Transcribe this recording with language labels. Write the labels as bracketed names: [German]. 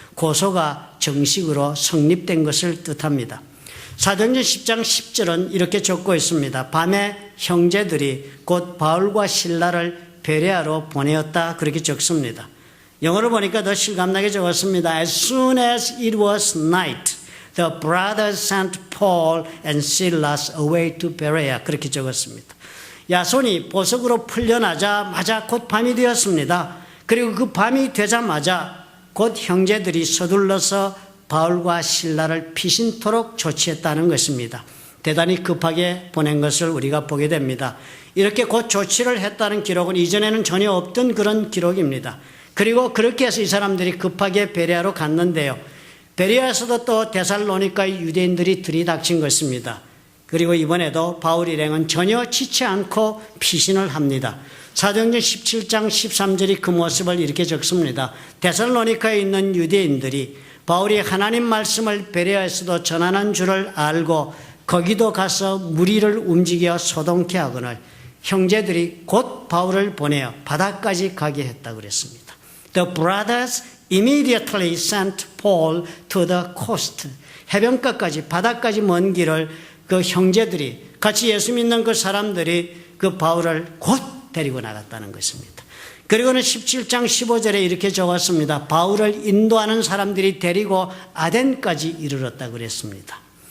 [Korean] 고소가 정식으로 성립된 것을 뜻합니다. 사도행전 10장 10절은 이렇게 적고 있습니다. 밤에 형제들이 곧 바울과 실라를 베레아로 보내었다 그렇게 적습니다. 영어로 보니까 더 실감나게 적었습니다. [English] As soon as it was night, the brothers sent Paul and Silas away to Berea [Korean] 그렇게 적었습니다. 야손이 보석으로 풀려나자마자 곧 밤이 되었습니다. 그리고 그 밤이 되자마자 곧 형제들이 서둘러서 바울과 실라를 피신토록 조치했다는 것입니다. 대단히 급하게 보낸 것을 우리가 보게 됩니다. 이렇게 곧 조치를 했다는 기록은 이전에는 전혀 없던 그런 기록입니다. 그리고 그렇게 해서 이 사람들이 급하게 베레아로 갔는데요. 베레아에서도 또 데살로니가의 유대인들이 들이닥친 것입니다. 그리고 이번에도 바울 일행은 전혀 지치 않고 피신을 합니다. 사도행전 17장 13절이 그 모습을 이렇게 적습니다. 데살로니가에 있는 유대인들이 바울이 하나님 말씀을 베레아에서도 전하는 줄을 알고 거기도 가서 무리를 움직여 소동케 하거늘 형제들이 곧 바울을 보내어 바다까지 가게 했다고 그랬습니다. [English] The brothers immediately sent Paul to the coast. [Korean] 해변가까지 바다까지 먼 길을 그 형제들이 같이 예수 믿는 그 사람들이 그 바울을 곧 데리고 나갔다는 것입니다. 그리고는 17장 15절에 이렇게 적었습니다. 바울을 인도하는 사람들이 데리고 아덴까지 이르렀다고 그랬습니다.